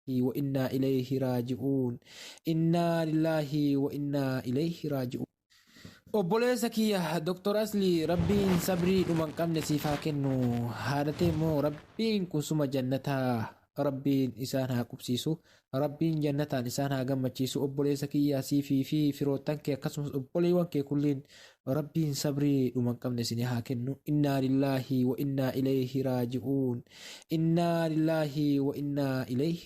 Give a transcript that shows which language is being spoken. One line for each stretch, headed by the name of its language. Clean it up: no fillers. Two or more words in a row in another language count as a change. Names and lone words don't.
Arabic: وإنا إليه راجعون إنا لله وإنا إليه راجعون
Oromo: obboleessa kiyya
Arabic: Dr.
Oromo: Asli rabbiin sabrii dhuman qabne siif haa kennu haadhatee immoo rabbiin kusuma jannataa rabbiin isaan haa qubsiisu rabbiin jannataan isaan haa gammachiisu obboleessa kiyya siifii fi firoottan kee akkasumas obboleewwan kee kulliin rabbiin sabrii dhuman qabne isin haa kennu
Arabic: إنا لله وإنا إليه راجعون إنا لله وإنا إليه